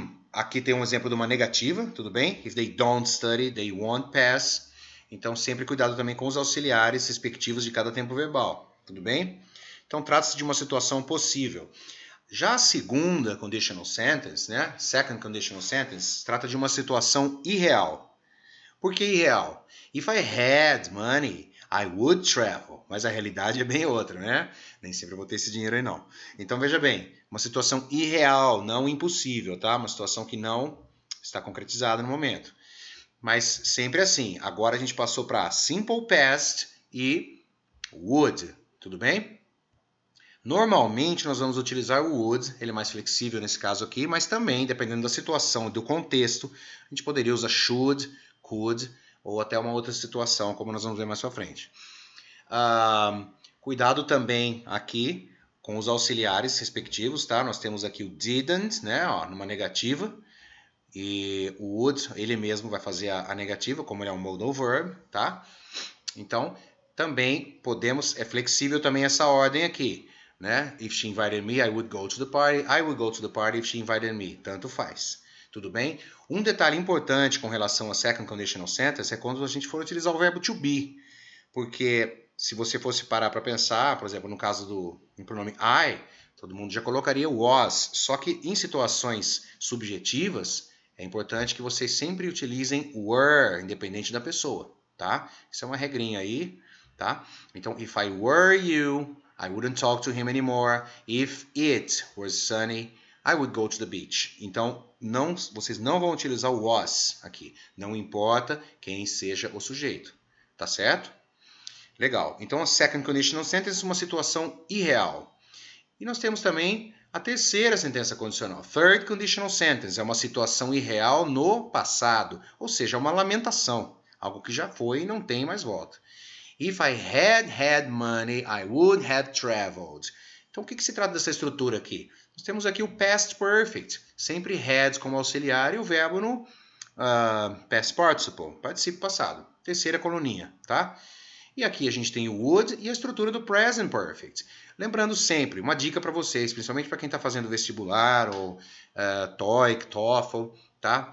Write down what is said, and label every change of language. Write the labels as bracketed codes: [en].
[pt] Aqui tem um exemplo de uma negativa, tudo bem? [en] If they don't study, they won't pass. [pt] Então, sempre cuidado também com os auxiliares respectivos de cada tempo verbal, tudo bem? Então, trata-se de uma situação possível. Já a segunda conditional sentence, né? Second conditional sentence, trata de uma situação irreal. Por que irreal? [en] If I had money, I would travel. [pt] Mas a realidade é bem outra, né? Nem sempre eu vou ter esse dinheiro aí, não. Então, veja bem, uma situação irreal, não impossível, tá? Uma situação que não está concretizada no momento. Mas sempre assim. Agora a gente passou para simple past e would, tudo bem? Normalmente nós vamos utilizar o would, ele é mais flexível nesse caso aqui, mas também, dependendo da situação e do contexto, a gente poderia usar should, could, ou até uma outra situação, como nós vamos ver mais pra frente. Cuidado também aqui com os auxiliares respectivos, tá? Nós temos aqui o didn't, né, ó, numa negativa, e o would, ele mesmo vai fazer a negativa, como ele é um modal verb, tá? Então, também podemos, é flexível também essa ordem aqui, né? [en] If she invited me, I would go to the party. I would go to the party if she invited me. [pt] Tanto faz. Tudo bem? Um detalhe importante com relação a second conditional sentence é quando a gente for utilizar o verbo to be. Porque se você fosse parar para pensar, por exemplo, no caso do pronome I, todo mundo já colocaria was. Só que em situações subjetivas, é importante que vocês sempre utilizem were, independente da pessoa, tá? Isso é uma regrinha aí, tá? [en] Então, if I were you, I wouldn't talk to him anymore. If it was sunny, I would go to the beach. [pt] Então, vocês não vão utilizar o was aqui. Não importa quem seja o sujeito. Tá certo? Legal. Então, a second conditional sentence é uma situação irreal. E nós temos também a terceira sentença condicional. Third conditional sentence é uma situação irreal no passado. Ou seja, uma lamentação. Algo que já foi e não tem mais volta. [en] If I had money, I would have traveled. [pt] Então, o que se trata dessa estrutura aqui? Nós temos aqui o past perfect, sempre had como auxiliar e o verbo no past participle, participe passado. Terceira coluninha, tá? E aqui a gente tem o would e a estrutura do present perfect. Lembrando sempre, uma dica para vocês, principalmente para quem está fazendo vestibular ou TOEIC, TOEFL, tá?